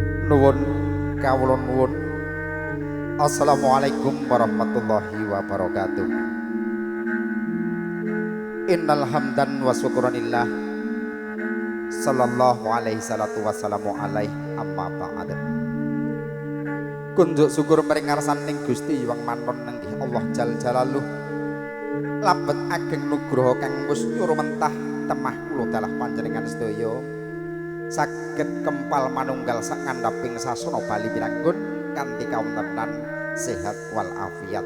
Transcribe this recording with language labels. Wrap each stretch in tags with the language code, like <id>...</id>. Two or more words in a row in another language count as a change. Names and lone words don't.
<jv>Nuwun kawula nuwun.</jv> <ar>السلام عليكم ورحمة الله وبركاته. إن الحمد وشكرا لله. صلى الله عليه الصلاة والسلام عليه أما بعد.</ar> <jv>Kunjuk syukur maring ngarsaning Gusti Hyang Manon nenggih Allah</jv> <ar>جل جلاله.</ar> <jv>Labet ageng nugraha kang wis nyurumentah temah kula dalah panjenengan sedaya. Saged kempal manunggal sak ngandhaping sasana Bali piranggun kanthi kawontenan sehat wal afiat.</jv>